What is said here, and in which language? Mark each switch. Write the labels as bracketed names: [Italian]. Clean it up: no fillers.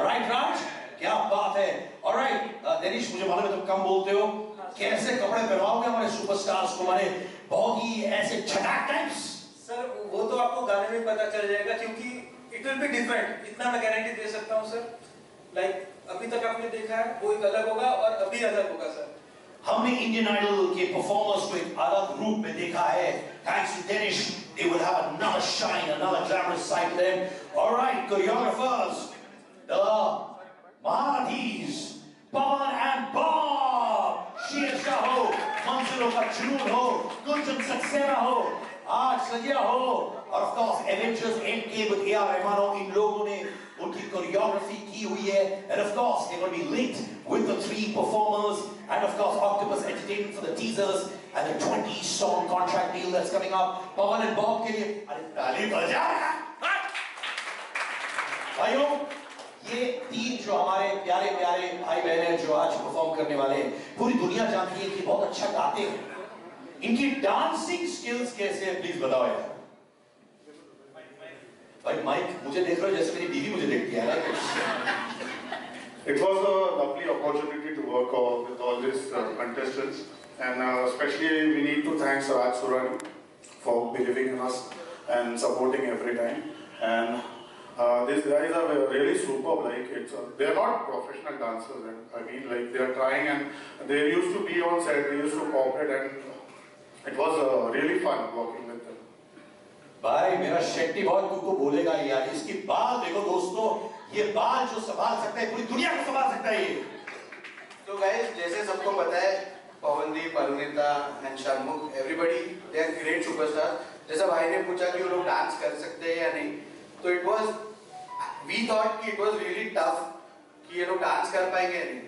[Hindi] Right राज, क्या बात है। ऑलराइट दिनेश, मुझे मालूम है तुम कम बोलते हो, कैसे कपड़े पहनाओगे हमारे सुपरस्टार्स को, हमारे बहुत ही ऐसे छटाक टाइप्स? सर वो तो आपको गाने में पता चल जाएगा क्योंकि [English] it will be different, [Hindi] इतना मैं गारंटी दे सकता हूँ सर। लाइक अभी तक आपने देखा है वो एक अलग होगा और अभी अलग होगा सर। हमने इंडियन आइडल के परफॉर्मर्स को एक अलग रूप में देखा है। [English] Thanks to Dinesh, they will have another shine, another glamorous side to them. All right, choreographers, the Maharathis, [Hindi] Pawan and Bob, Sher Shah हो, मंजिलों का जुनून हो, गुंजन सक्सेना हो, आज सजिया हो, और of course Avengers end game with AR Rahman, इन लोगों ने उनकी कोरियोग्राफी की हुई है। [English] And of course they gonna be linked with the 3 performers and of course Octopus Entertainment for the teasers and the 20 song contract deal that's coming up. [Hindi] Pawan and Bob के लिए अरे ताली बजा भाइयों। ये 3 जो हमारे प्यारे प्यारे भाई बहन हैं जो आज परफॉर्म करने वाले हैं, पूरी दुनिया जानती है कि बहुत अच्छा गाते हैं। इनकी डांसिंग स्किल्स कैसे है प्लीज बताओ यार। भाई माइक मुझे देख रहे हो जैसे मेरी बीवी मुझे देखती है। [English] It was a lovely opportunity to work with all these contestants, and especially we need to thank Raj Surani for believing in us and supporting every time. And these guys are really superb. Like they are not professional dancers, and I mean like they are trying, and they used to be on set. They used to cooperate, and it was really fun working with them. [Hindi] भाई मेरा शेट्टी बहुत कुछ बोलेगा यार। इसकी बाल देखो दोस्तों, ये बाल जो संभाल सकता है पूरी दुनिया को संभाल सकता है ये। तो गाइस जैसे सबको पता है Pawandeep, Arunita and शर्मुख, [English] Everybody they are great superstar. [Hindi] जैसा भाई ने पूछा कि वो लोग डांस कर सकते हैं या नहीं, तो [English] it was we thought [Hindi] कि इट वाज रियली टफ कि ये लोग डांस कर पाएंगे या नहीं।